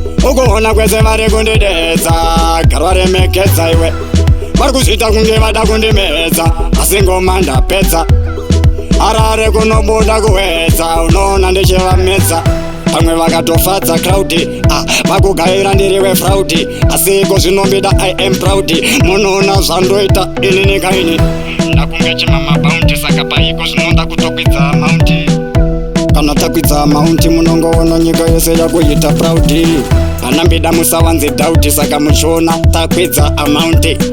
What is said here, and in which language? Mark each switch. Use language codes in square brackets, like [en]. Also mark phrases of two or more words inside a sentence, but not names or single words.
[sn] Ukuona kwese vari kundidedza, garo remekedza iwe. Vari kuzvita kunge vada kundimedza, asi ngoma ndapedza. Harare kunobuda kuwedza, unoona ndichivamedza. Vamwe vakatofadza crowd, ah, vakugaira ndiri wefraud. Asi iko zvinombida [en] I am proud. [sn] Munoona zvandoita, inini kaini. Ndakunge chimama bounty, saka paiko zvinoda kutokwidza mount. Kana takwidza mount, munongoona nyika yose yakuita proud. Vana mbida musawanze doubt, saka muchiona takwidza amount.